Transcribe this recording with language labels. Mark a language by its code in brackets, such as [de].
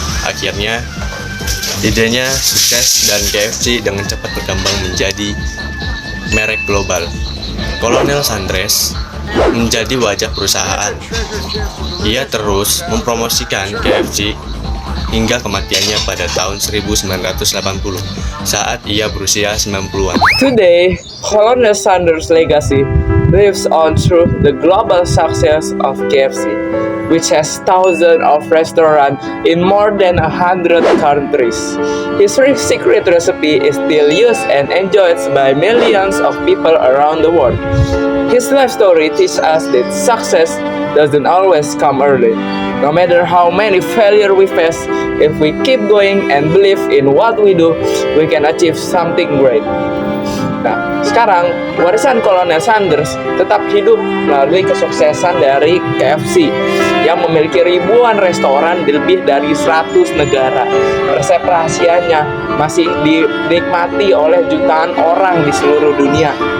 [id] Akhirnya, idenya sukses dan KFC dengan cepat berkembang menjadi merek global. Colonel Sanders menjadi wajah perusahaan. Ia terus mempromosikan KFC hingga kematiannya pada tahun 1980 saat ia berusia 90-an. [en] Today, Colonel Sanders' legacy lives on through the global success of KFC, which has thousands of restaurants in more than 100 countries. His secret recipe is still used and enjoyed by millions of people around the world. His life story teaches us that success doesn't always come early. No matter how many failures we face, if we keep going and believe in what we do, we can achieve something great. [id] Nah, sekarang warisan Colonel Sanders tetap hidup melalui kesuksesan dari KFC yang memiliki ribuan restoran di lebih dari 100 negara. Resep rahasianya masih dinikmati oleh jutaan orang di seluruh dunia.